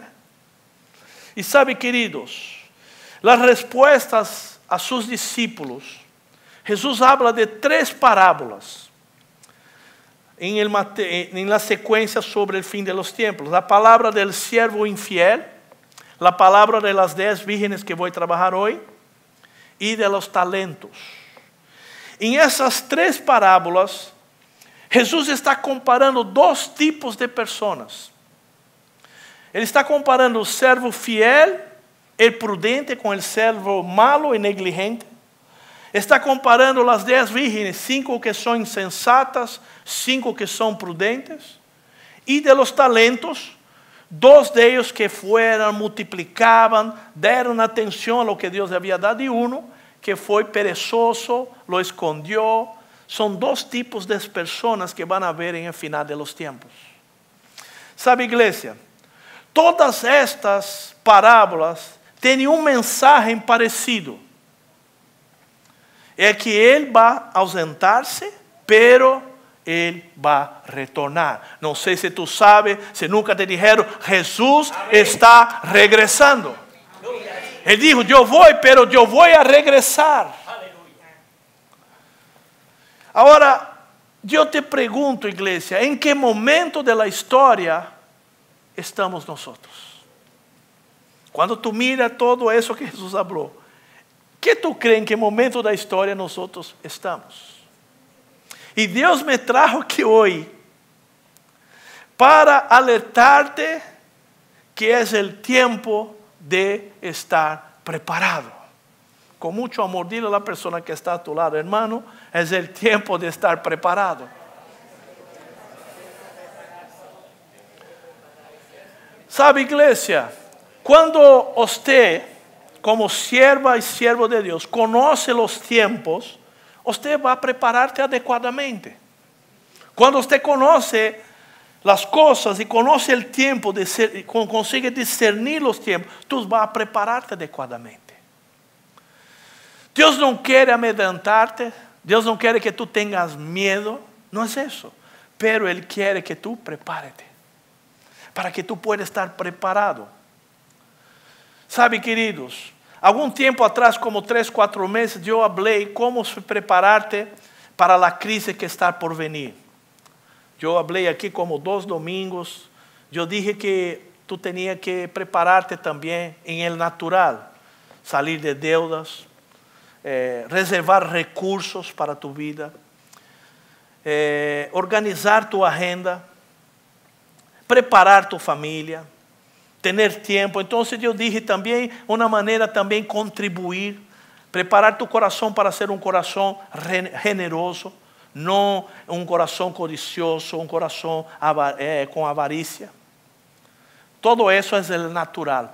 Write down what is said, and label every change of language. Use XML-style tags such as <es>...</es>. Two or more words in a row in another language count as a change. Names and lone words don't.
<es>Y sabe, queridos, las respuestas a sus discípulos, Jesús habla de 3 parábolas en la secuencia sobre el fin de los tiempos. La palabra del siervo infiel, la palabra de las 10 vírgenes que voy a trabajar hoy y de los talentos. En esas 3 parábolas, Jesús está comparando 2 tipos de personas.</es> <pt>Ele está comparando o servo fiel,</pt> <es>el prudente,</es> <pt>com o servo malo e negligente. Está comparando as 10 vírgenes, 5 que são insensatas, 5 que são prudentes.</pt> <es>E de los talentos, 2 de ellos que fueron, multiplicaban,</es> <pt>deram atenção a</pt> <es>lo que</es> <pt>Deus havia dado, e uno que foi</pt> <es>perezoso, lo escondió.</es> <pt>São 2 tipos de pessoas</pt> <es>que van a ver en el final de los tiempos.</es> <pt>Sabe, igreja, todas estas parábolas têm um mensagem parecido. É que Ele vai ausentar-se, pero Ele vai retornar. Não sei se tu sabes, se nunca</pt> <es>te dijeron,</es> <pt>Jesus está regressando. Ele dijo, eu vou, pero eu vou a regressar. Agora, eu te pergunto, igreja, em que momento da história estamos nós? Quando tu mira todo isso que Jesus falou, que tu crees em que momento da história nós estamos? E Deus me trajo aqui hoje para alertarte que é o tempo de estar preparado. Com muito amor,</pt> <es>dile a la persona que está a tu lado, hermano,</es> <pt>é o tempo de estar preparado. Sabe, igreja, quando você, como sierva e siervo de Deus, conhece os tempos, você vai preparar-te adequadamente. Quando você conhece as coisas e conhece o tempo, consegue discernir os tempos, tu vas preparar-te adequadamente. Deus não quer amedrentar-te, Deus não quer que tu tenhas medo, não é isso. Pero Ele quer que tu prepare-te, para que tu puedas estar preparado. Sabe, queridos, algum tempo atrás, como 3, 4 meses, eu falei como se preparar-te para a crise que está por venir. Eu falei aqui como 2 domingos, eu dije que tu tinha que preparar-te também em el natural, sair de deudas, reservar recursos para tu vida, organizar tu agenda, preparar tu família, ter tempo. Então eu dije também uma maneira também contribuir, preparar tu coração para ser um coração generoso, não um coração codicioso, um coração com avarícia. Todo isso é o natural.</pt>